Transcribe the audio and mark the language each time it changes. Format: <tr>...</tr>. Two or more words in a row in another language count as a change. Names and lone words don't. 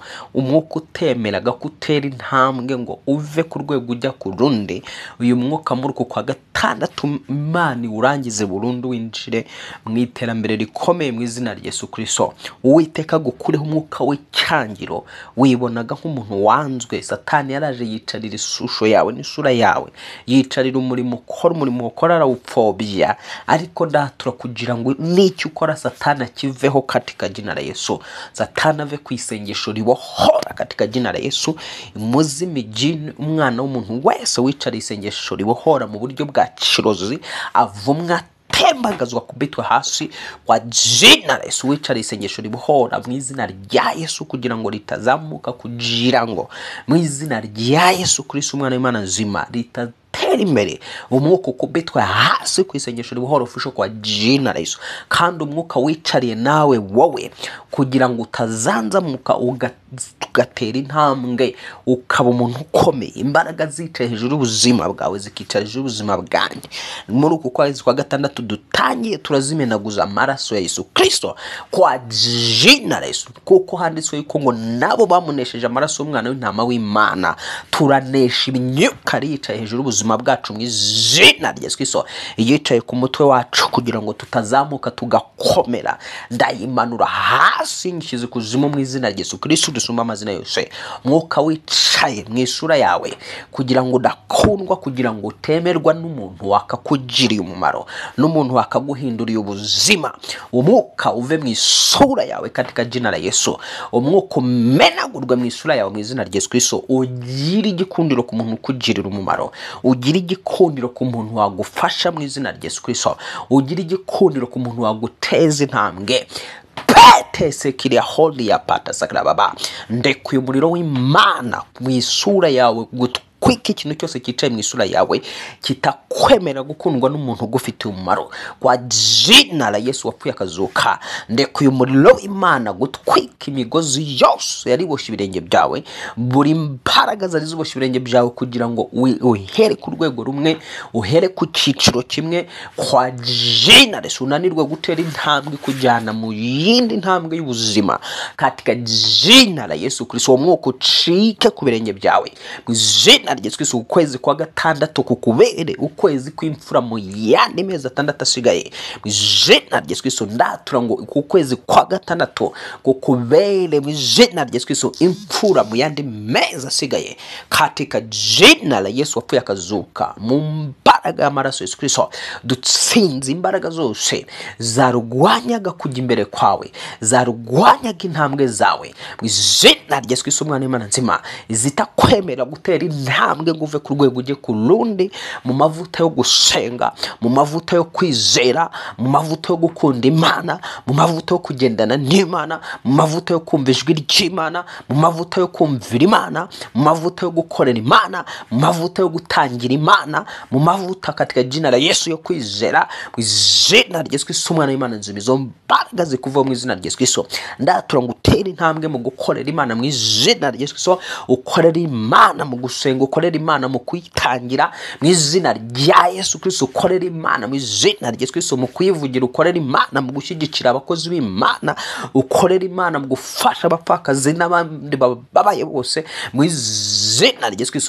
<rw>Umwuka utemeraga kutera intambwe ngo uve ku rwego ujya ku rundi, uyu mwuka muri uku kwa gatandatu Imana urangize burundu, winjire mu iterambere rikomeye mu izina rya Yesu Kristo. Uwiteka gukureho umwuka w'icyangiro, wibonaga nk'umuntu wanzwe. Satani yaraje yicarira ishusho yawe n'isura yawe, yicarira umurimo ukora arawupfobya. Ariko ndatura kugira ngo n'icyo ukora Satani akiveho</rw> <sw>katika jina la Yesu.</sw> <rw>Satani ave ku isengesho ribohora</rw> <sw>katika jina la Yesu. Muzimi jini,</sw> <rw>umwana w'umuntu wese wicariye isengesho ribohora mu buryo bwa kirozi, avumwa tembagazwa kubitwa hasi</rw> <sw>kwa jina la Yesu.</sw> <rw>Wicariye isengesho ribohora mu izina rya Yesu kugira ngo ritazamuka, kugira ngo mu izina rya Yesu Kristo umwana w'Imana nzima tera imbere. Umwuka ukubitwa hasi ku isengesho ribohora official</rw> <sw>kwa jina la Yesu.</sw> <rw>Kandi umwuka wicariye nawe wowe kugira ngo utazanzamuka ugatera intambwe ukaba umuntu ukomeye. Imbaraga zicaye hejuru y'ubuzima bwawe zikicara hejuru y'ubuzima bwanjye. Muri uku kwezi kwa gatandatu dutangiye turazimenaguza amaraso ya Yesu Kristo</rw> <sw>kwa jina la Yesu,</sw> <rw>kuko handitswe yuko ngo nabo bamunesheje amaraso y'umwana w'intama w'Imana. Turanesha imyuka yicaye hejuru y'ubuzima bwacu mu izina rya Yesu Kristo, yicaye ku mutwe wacu kugira ngo tutazamuka tugakomera. Ndayimanura hasi nshyize kuzimu mu izina rya Yesu Kristo dusumba amazina yose. Mwuka wicaye mu isura yawe kugira ngo udakundwa, kugira ngo utemerwa n'umuntu wakakugiriye umumaro, n'umuntu wakaguhinduriye ubuzima. Umwuka uve mu isura yawe</rw> <sw>katika jina la Yesu.</sw> <rw>Umwuka umenagurwe mu isura yawe mu izina rya Yesu Kristo. Ugira igikundiro ku muntu ukugirira umumaro, ugira igikundiro ku muntu wagufasha mu izina rya Yesu Kristo, ugira igikundiro ku muntu waguteza intambwe. Pete sekiria holi ya pata sakra baba. Ndekuye umuriro w'Imana mu isura yawe kwiki ikintu cyose cyicaye mu isura yawe kitakwemera gukundwa n'umuntu ugufitiye umumaro.</rw> <sw>Kwa jina la Yesu</sw> <rw>wapfuye akazuka, ndekuye umuriro w'Imana gutwika imigozi yose yariboshye ibirenge byawe, buri mbaraga zari ziboshye ibirenge byawe, kugira ngo uhere ku rwego rumwe, uhere ku cyiciro kimwe.</rw> <sw>Kwa jina la Yesu</sw> <rw>unanirwe gutera intambwe kujyana mu yindi ntambwe y'ubuzima</rw> <sw>katika jina la Yesu Kristo.</sw> <rw>Umwuka ucike ku birenge byawe mu jina rya Yesu Kristo. Ukwezi kwa gatandatu kukubere ukwezi kw'imfura mu yandi mezi atandatu asigaye mu jina rya Yesu Kristo. Ndatura ngo ku kwezi kwa gatandatu kukubere mu jina rya Yesu Kristo imfura mu yandi mezi asigaye</rw> <sw>katika jina la Yesu</sw> <rw>wapfuye akazuka. Mu mbaraga y'amaraso Yesu Kristo dutsinze imbaraga zose zarugwanyaga kujya imbere kwawe, zarugwanyaga intambwe zawe mu jina rya Yesu Kristo umwana w'Imana nzima. Zitakwemera gutera intambwe ngo uve ku rwego ujye ku rundi, mu mavuta yo gusenga, mu mavuta yo kwizera, mu mavuta yo gukunda Imana, mu mavuta yo kugendana n'Imana, mu mavuta yo kumva ijwi ry'Imana, mu mavuta yo kumvira Imana, mu mavuta yo gukorera Imana, mu mavuta yo gutangira Imana, mu mavuta</rw> <sw>katika jina la Yesu</sw> <rw>yo kwizera mu izina rya Yesu Kristo umwana w'Imana nzima. Izo mbaraga zikuva mu izina rya Yesu Kristo. Ndatura ngo utere intambwe mu gukorera Imana mu izina rya Yesu Kristo. Ukorera Imana mu gusenga, ukorera Imana mu kwitangira mu izina rya Yesu Kristo. Ukorera Imana mu izina rya Yesu Kristo mu kwivugira, ukorera Imana mu gushyigikira abakozi b'Imana, ukorera Imana mu gufasha abapfakazi n'abandi babaye bose mu izina rya Yesu Kristo.</rw>